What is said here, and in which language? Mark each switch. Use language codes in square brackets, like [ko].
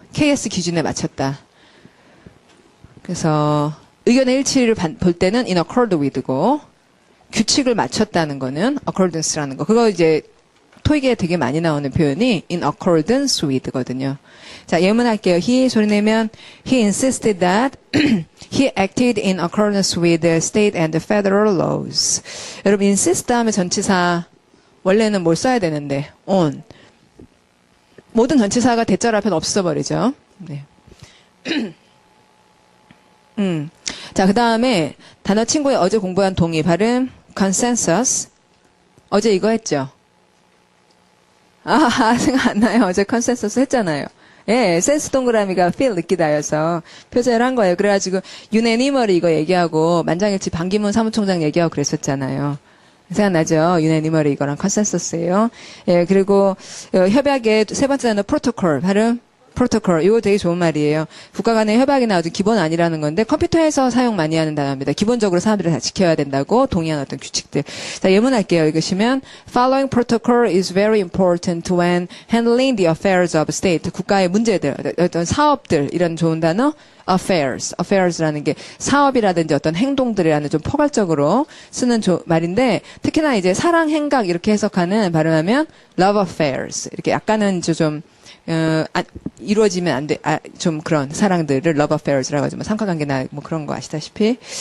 [ko] KS 기준에 맞췄다. 그래서 의견의 일치를 볼 때는 [en] in accord with [ko] 고 규칙을 맞췄다는 거는 accordance라는 거. 그거 이제 토익에 되게 많이 나오는 표현이 [en] in accordance with [ko] 거든요. 자, 예문할게요. [en] he [ko] 소리 내면 [en] he insisted that he acted in accordance with the state and the federal laws. [ko] 여러분 insist 하면 전치사 원래는 뭘 써야 되는데 on. 모든 전치사가 대절 앞에 없어 버리죠. 네. 자, 그다음에 단어 친구의 어제 공부한 동의 발음 consensus. 어제 이거 했죠. 생각 안 나요. 어제 컨센서스 했잖아요. 예, 센스 동그라미가 feel 느끼다여서 표제를 한 거예요. 그래가지고 unanimously 이거 얘기하고 만장일치 반기문 사무총장 얘기하고 그랬었잖아요. 생각나죠? unanimously 이거랑 컨센서스예요. 예, 그리고 협약의 세 번째 단어 protocol 발음 프로토콜, 이거 되게 좋은 말이에요. 국가 간의 협약이나 아주 기본 아니라는 건데 컴퓨터에서 사용 많이 하는 단어입니다. 기본적으로 사람들이 다 지켜야 된다고 동의한 어떤 규칙들. 자, 예문할게요. 읽으시면 [en] Following protocol is very important when handling the affairs of state. [ko] 국가의 문제들, 어떤 사업들 이런 좋은 단어 affairs라는 게 사업이라든지 어떤 행동들이라는 좀 포괄적으로 쓰는 말인데 특히나 이제 사랑 행각 이렇게 해석하는 발음하면 love affairs 이렇게 약간은 좀 이루어지면 안 돼, 좀 그런 사랑들을 love affairs라고 하지만 삼각관계나 뭐 그런 거 아시다시피.